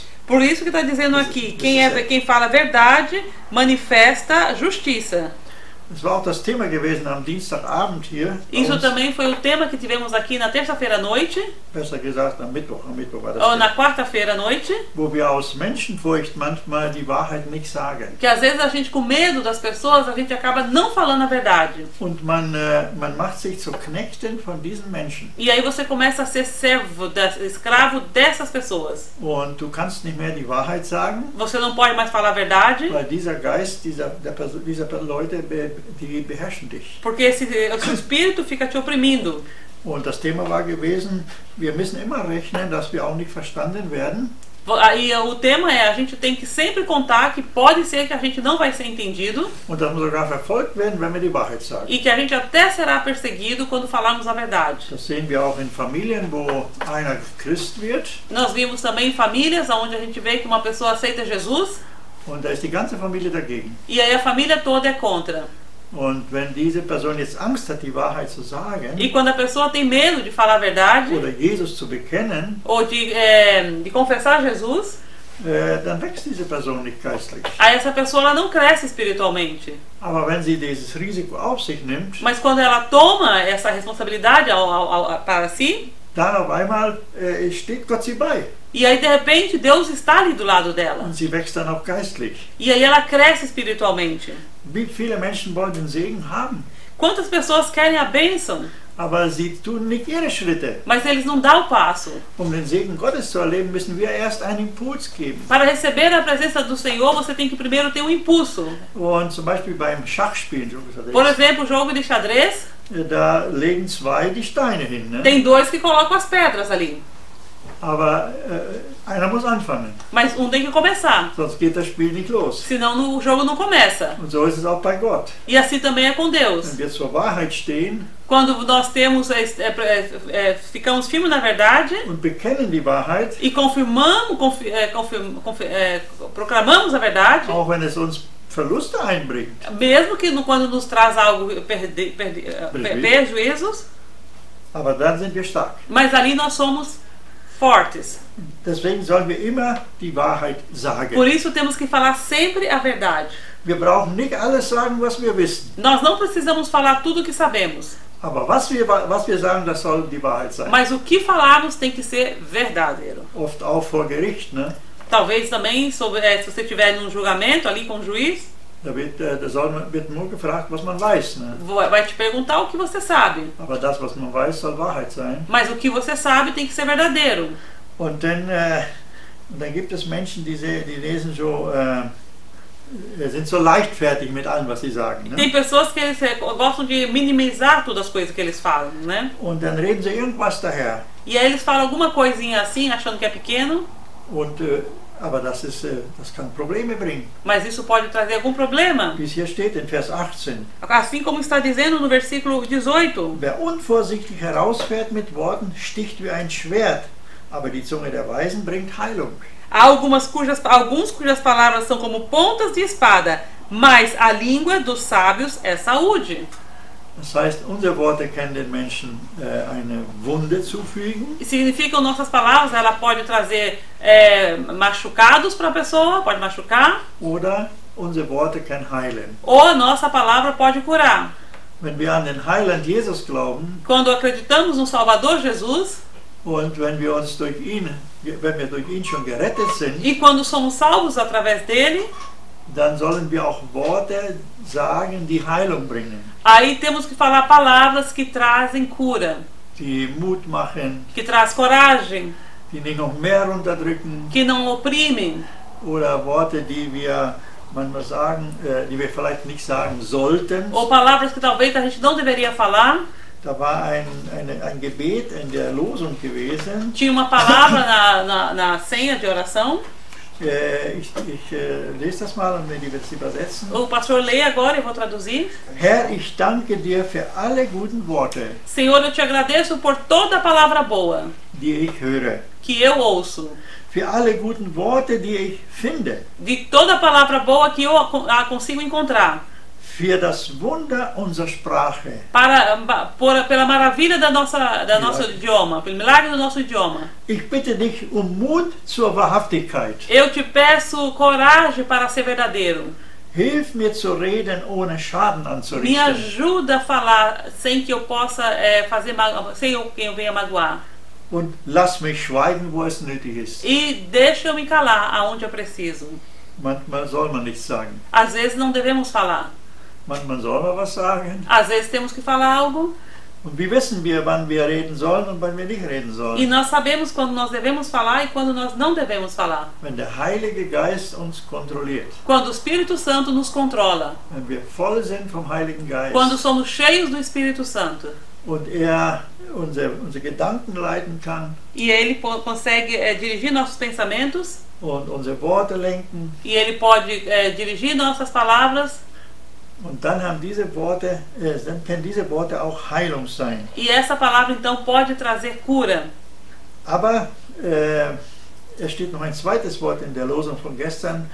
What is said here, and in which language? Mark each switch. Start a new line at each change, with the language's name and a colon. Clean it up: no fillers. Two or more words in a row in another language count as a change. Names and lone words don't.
Portuguese: Por isso que está dizendo aqui, quem fala a verdade manifesta justiça.
German: Das war auch das Thema gewesen am Dienstagabend hier.
Portuguese: Isso também foi o tema que tivemos aqui na terça-feira à noite,
German: Besser gesagt am Mittwoch war das.
Portuguese: ou na quarta-feira à noite,
German: Wo wir aus Menschenfurcht manchmal die Wahrheit nicht sagen.
Portuguese: que às vezes a gente com medo das pessoas, a gente acaba não falando a verdade.
German: Und man macht sich zu Knechten von diesen Menschen.
Portuguese: E aí você começa a ser servo, escravo dessas pessoas.
German: Und du kannst nicht mehr die Wahrheit sagen,
Portuguese: Você não pode mais falar a verdade,
German: weil dieser Geist dieser Leute, die beherrschen dich.
Portuguese: porque esse espírito fica te oprimindo.
German: Und das Thema war gewesen, wir müssen immer rechnen, dass wir auch nicht verstanden werden.
Portuguese: Aí o tema é, a gente tem que sempre contar que pode ser que a gente não vai ser entendido
German: Und dass wir sogar verfolgt werden, wenn wir die Wahrheit sagen.
Portuguese: e que a gente até será perseguido quando falarmos a verdade.
German: Das sehen wir auch in Familien, wo einer Christ wird
Portuguese: Nós vimos também famílias onde a gente vê que uma pessoa aceita Jesus
German: und da ist die ganze Familie dagegen.
Portuguese: e aí a família toda é contra.
German: Und wenn diese Person jetzt Angst hat, die Wahrheit zu sagen
Portuguese: E quando a pessoa tem medo de falar a verdade
German: oder Jesus zu bekennen,
Portuguese: ou de confessar Jesus,
German: dann wächst diese Person nicht geistlich.
Portuguese: aí essa pessoa ela não cresce espiritualmente.
German: Aber wenn sie dieses Risiko auf sich nimmt,
Portuguese: Mas quando ela toma essa responsabilidade para si,
German: dann auf einmal steht Gott sie bei
Portuguese: e aí de repente Deus está ali do lado dela.
German: und sie wächst dann auch geistlich.
Portuguese: E aí ela cresce espiritualmente.
German: Wie viele Menschen wollen den Segen haben,
Portuguese: Quantas pessoas querem a bênção,
German: aber sie tun nicht ihre Schritte.
Portuguese: mas eles não dão o passo.
German: Um den Segen Gottes zu erleben, müssen wir erst einen Impuls geben.
Portuguese: Para receber a presença do Senhor, você tem que primeiro ter um impulso.
German: Und zum Beispiel beim Schachspielen,
Portuguese: Por exemplo, o jogo de xadrez,
German: da legen zwei die Steine hin. Ne?
Portuguese: tem dois que colocam as pedras ali.
German: Aber einer muss anfangen,
Portuguese: Mas um tem que começar,
German: sonst geht das Spiel nicht los.
Portuguese: senão o jogo não começa.
German: Und so ist es auch bei Gott.
Portuguese: E assim também é com Deus.
German: Wenn wir zur Wahrheit stehen
Portuguese: Quando nós temos, ficamos firmes na verdade
German: und bekennen die Wahrheit,
Portuguese: e proclamamos a verdade,
German: auch wenn es uns Verluste einbringt,
Portuguese: mesmo que quando nos traz algo prejuízos,
German: aber dann sind wir stark.
Portuguese: mas ali nós somos fortes.
German: Deswegen sollen wir immer die Wahrheit sagen.
Portuguese: Por isso temos que falar sempre a verdade.
German: Wir brauchen nicht alles sagen, was wir wissen.
Portuguese: Nós não precisamos falar tudo o que sabemos,
German: Aber was wir sagen, das soll die Wahrheit sein.
Portuguese: mas o que falarmos tem que ser verdadeiro.
German: Oft auch vor Gericht, ne?
Portuguese: Talvez também, se você estiver num julgamento ali com o juiz,
German: Da wird nur gefragt, was man weiß. Ne?
Portuguese: vai te perguntar o que você sabe.
German: Aber das, was man weiß, soll Wahrheit sein.
Portuguese: Mas o que você sabe tem que ser verdadeiro.
German: Und dann gibt es Menschen, die lesen so, sind so leichtfertig mit allem, was sie sagen. Ne?
Portuguese: Tem pessoas que eles gostam de minimizar todas as coisas que eles falam, né?
German: Und dann reden sie irgendwas daher.
Portuguese: E aí eles falam alguma coisinha assim, achando que é pequeno,
German: Und, aber das kann Probleme bringen.
Portuguese: mas isso pode trazer algum problema.
German: Wie es hier steht in Vers 18.
Portuguese: Assim como está dizendo no versículo 18.
German: Wer unvorsichtig herausfährt mit Worten, sticht wie ein Schwert, aber die Zunge der Weisen bringt Heilung.
Portuguese: Há alguns cujas palavras são como pontas de espada, mas a língua dos sábios é saúde.
German: Das heißt, unsere Worte können den Menschen eine Wunde zufügen.
Portuguese: Significam nossas palavras, ela pode trazer machucados para a pessoa, pode machucar.
German: Oder unsere Worte können heilen.
Portuguese: Ou a nossa palavra pode curar.
German: Wenn wir an den Heiland Jesus glauben
Portuguese: Quando acreditamos no Salvador Jesus
German: und wenn wir durch ihn schon gerettet sind,
Portuguese: e quando somos salvos através dele,
German: dann sollen wir auch Worte sagen, die Heilung bringen,
Portuguese: aí temos que falar palavras que trazem cura,
German: die Mut machen,
Portuguese: que traz coragem,
German: die nicht noch mehr runterdrücken,
Portuguese: que não oprimem,
German: oder Worte, die wir manchmal sagen, die wir vielleicht nicht sagen sollten.
Portuguese: ou palavras que talvez a gente não deveria falar.
German: Da war ein Gebet in der Losung gewesen.
Portuguese: Tinha uma palavra na senha de oração.
German: Ich lese das mal und werde es übersetzen.
Portuguese: O pastor lê agora, eu vou traduzir.
German: Herr, ich danke dir für alle guten Worte,
Portuguese: Senhor, eu te agradeço por toda a palavra boa
German: die ich höre.
Portuguese: que eu ouço,
German: Für alle guten Worte, die ich finde.
Portuguese: de toda a palavra boa que eu consigo encontrar,
German: Für das Wunder unserer Sprache.
Portuguese: pela maravilha do nosso idioma, pelo milagre do nosso idioma.
German: Ich bitte dich um Mut zur Wahrhaftigkeit.
Portuguese: Eu te peço coragem para ser verdadeiro.
German: Hilf mir zu reden, ohne Schaden
Portuguese: Me
German: anzurichten.
Portuguese: ajuda a falar sem que eu possa sem que eu venha magoar.
German: Und lass mich schweigen, wo es nötig ist.
Portuguese: E deixa eu me calar aonde eu preciso.
German: Manchmal soll man nichts sagen.
Portuguese: Às vezes não devemos falar.
German: Manchmal soll man was sagen.
Portuguese: Às vezes temos que falar algo.
German: Und wie wissen wir, wann wir reden sollen und wann wir nicht reden
Portuguese: E
German: sollen?
Portuguese: nós sabemos quando nós devemos falar e quando nós não devemos falar.
German: Wenn der Heilige Geist uns kontrolliert.
Portuguese: Quando o Espírito Santo nos controla.
German: Wenn wir voll sind vom Heiligen Geist.
Portuguese: Quando somos cheios do Espírito Santo.
German: Und unsere Gedanken leiten kann.
Portuguese: E ele consegue dirigir nossos pensamentos.
German: Und unsere Worte lenken.
Portuguese: E ele pode dirigir nossas palavras.
German: Und dann können diese Worte auch Heilung sein.
Portuguese: E essa palavra então pode trazer cura.
German: Aber es steht noch ein zweites Wort in der Losung von gestern,